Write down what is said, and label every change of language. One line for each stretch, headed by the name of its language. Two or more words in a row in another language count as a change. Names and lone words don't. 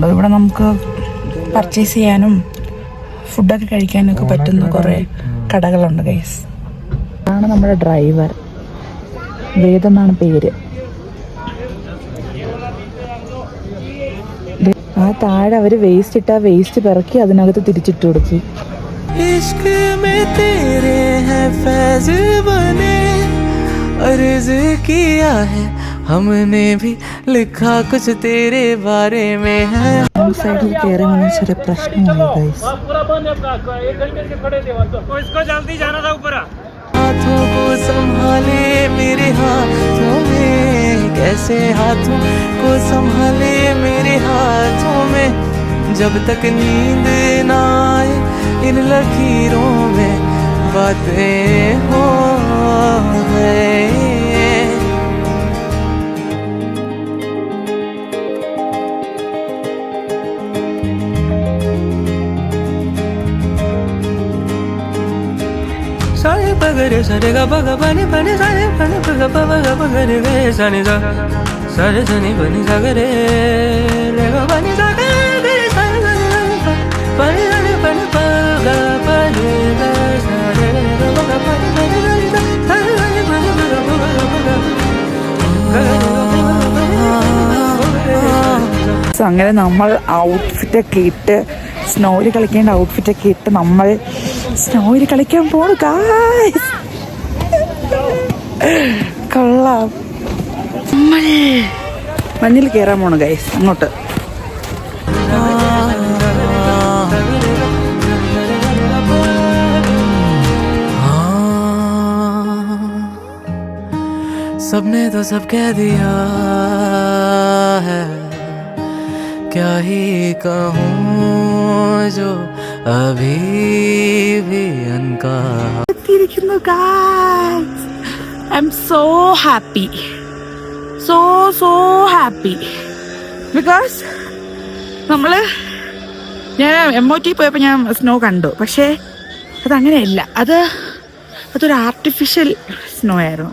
Malayalam: ഇവിടെ നമുക്ക് പർച്ചേസ് ചെയ്യാനും ഫുഡൊക്കെ കഴിക്കാനും ഒക്കെ പറ്റുന്ന കുറേ കടകളുണ്ട് ഗൈസ്. ഇതാണ് നമ്മുടെ ഡ്രൈവർ, വേദ എന്നാണ് പേര്. ആ താഴെ അവർ വേസ്റ്റ് ഇട്ടാ വേസ്റ്റ് പിറക്കി അതിനകത്ത് തിരിച്ചിട്ട് കൊടുത്തു.
Hindi: इश्क में तेरे हैं फैज बने अर्ज किया है हमने भी लिखा कुछ तेरे बारे में है.
Malayalam: സൈഡിൽ കയറി വന്ന ചെറിയ പ്രശ്നമാണ് ഗൈസ്.
Hindi: हाथों को संभाले मेरे हाथों में कैसे हाथों को संभाले मेरे हाथों में जब तक नींद ना आए इन लकीरों में बातें हो गए. सारे पगरे सारे गा पगा पानी पानी सारे पानी पगा पगा पगरे गे सानी सा सारे सनी पानी सागरे रे गा पानी सागरे सारे पानी सारे पानी पगा पानी गा सारे गा पगा पानी पानी सारे सारे पानी पगा पगा
Malayalam: സോ അങ്ങനെ നമ്മൾ ഔട്ട്ഫിറ്റൊക്കെ ഇട്ട് സ്നോയിൽ കളിക്കേണ്ട ഔട്ട്ഫിറ്റൊക്കെ ഇട്ട് നമ്മൾ സ്നോയിൽ കളിക്കാൻ പോണു ഗായ്സ്. കൊള്ളാം. നമ്മൾ മഞ്ഞിൽ കയറാൻ പോണു ഗൈസ് അങ്ങോട്ട്.
Hindi: सबने तो सब कह दिया है क्या ही कहूँ जो अभी भी अनकहा.
Malayalam: എത്തിയിരിക്കുന്നു ഗായ്സ്.
English: I am so happy, so happy.
Malayalam: ബിക്കോസ് ഞാൻ MOT പോയപ്പോൾ ഞാൻ സ്നോ കണ്ടു. പക്ഷേ അതങ്ങനെയല്ല, അതൊരു
English: artificial snow
Malayalam: ആയിരുന്നു.